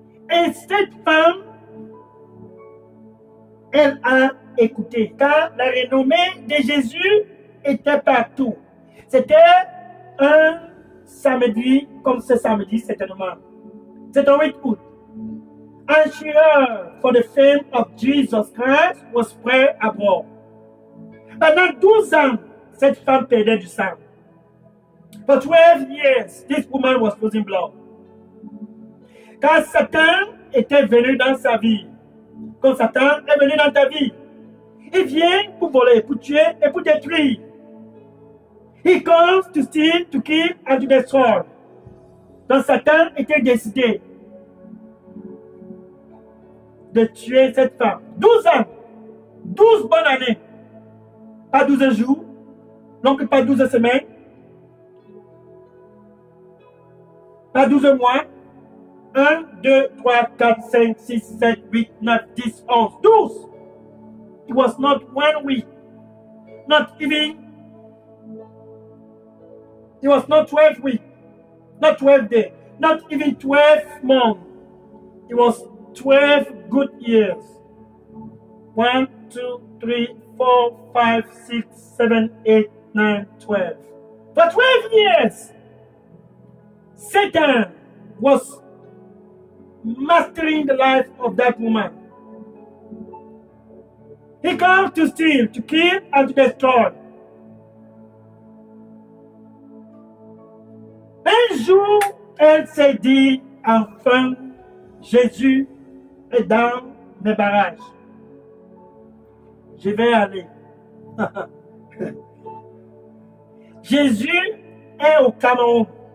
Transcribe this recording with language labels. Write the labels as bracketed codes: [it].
[fr] Et cette femme, elle a écouté, car la renommée de Jésus était partout. C'était un samedi, comme ce samedi certainement. C'était le 8 août. [en] And she heard, for the fame of Jesus Christ was spread abroad. [fr] Pendant 12 ans, cette femme perdait du sang. [en] For 12 years, this woman was losing blood. [fr] Quand Satan était venu dans sa vie, quand Satan est venu dans ta vie, il vient pour voler, pour tuer et pour détruire. [en] He comes to steal, to kill and to destroy. [fr] Donc Satan était décidé de tuer cette femme. 12 ans, 12 bonnes années, pas 12 jours, donc pas 12 semaines, pas 12 mois, 1, 2, 3, 4, 5, 6, 7, 8, 9, 10, 11, 12. [en] It was not 1 week, not even, it was not 12 weeks, not 12 days, not even 12 months. It was 12 good years. 1, 2, 3, 4, 5, 6, 7, 8, 9, 12. For 12 years, Satan was mastering the life of that woman. He comes to steal, to kill, and to destroy. [fr] Un jour, elle s'est dit, enfin, Jésus est dans mes barrages. Je vais aller. Jésus est au Cameroun.